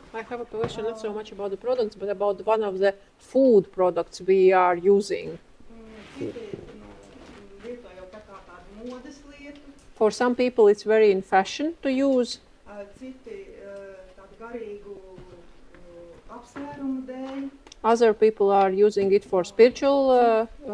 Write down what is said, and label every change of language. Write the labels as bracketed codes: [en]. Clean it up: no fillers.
[en] I have a question not so much about the products, but about one of the food products we are using. [lv] Citi lieto jau tā kā tādu modes lietu, [en] For some people, it's very in fashion to use. [lv] citi tādu garīgu apsvērumu dēļ, [en] Other people are using it for spiritual